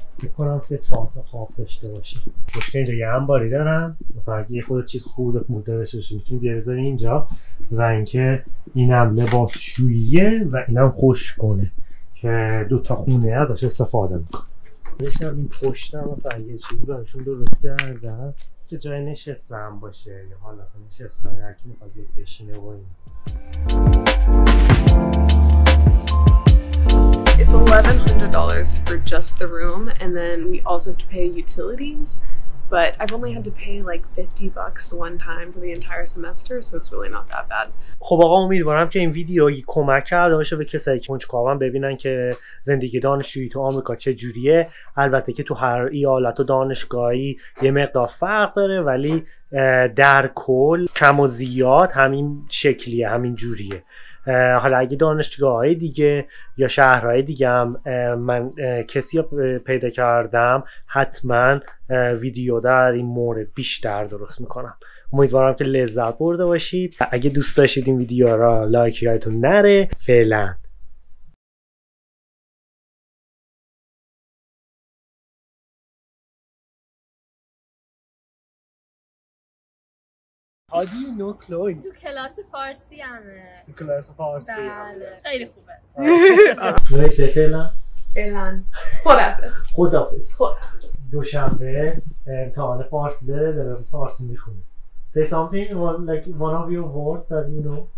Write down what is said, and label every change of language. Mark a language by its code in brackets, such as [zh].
[fa] فکر کنم 3-4 تا خواب داشته باشه. مشکل اینجا یه انباری دارن، مثلا اگه یه خود چیز خوب مورد داشته باشی میتونی بیاری اینجا، و اینکه اینم لباسشوییه و اینم خشک کنه که 2 تا خونه ازش استفاده میکنه. نشم این پشتم مثلا یه چیزی براشون درست کردم که جای نشستن باشه یا حالا نشستن هر کی میخواد بشینه و این. [en] It's $1,100 for just the room, and then we also have to pay utilities, but I've only had to pay like $50 one time for the entire semester, so it's really not that bad. [fa] خب آقا امیدوارم که این ویدیو کمک کرده باشه به کسایی که کنجکاون ببینن که زندگی دانشجویی تو آمریکا چه جوریه. البته که تو هر ایالت و دانشگاهی یه مقدار فرق داره، ولی در کل کم و زیاد همین شکلیه، همین جوریه. حالا اگه دانشگاه‌های دیگه یا شهرهای دیگه هم من کسی پیدا کردم، حتما ویدیو در این مورد بیشتر درست میکنم. امیدوارم که لذت برده باشید. اگه دوست داشتید این ویدیو را لایک یادتون نره. فعلا. [en] How do you know Chloe? [fa] تو کلاس فارسی همه. تو کلاس فارسی. بله. خیلی خوبه. [en] Chloe say فعلا. [fa] فعلا. خداحافظ. خداحافظ. دوشنبه امتحان فارسی داره فارسی میخونه. [en] Say something like one of your words that you know.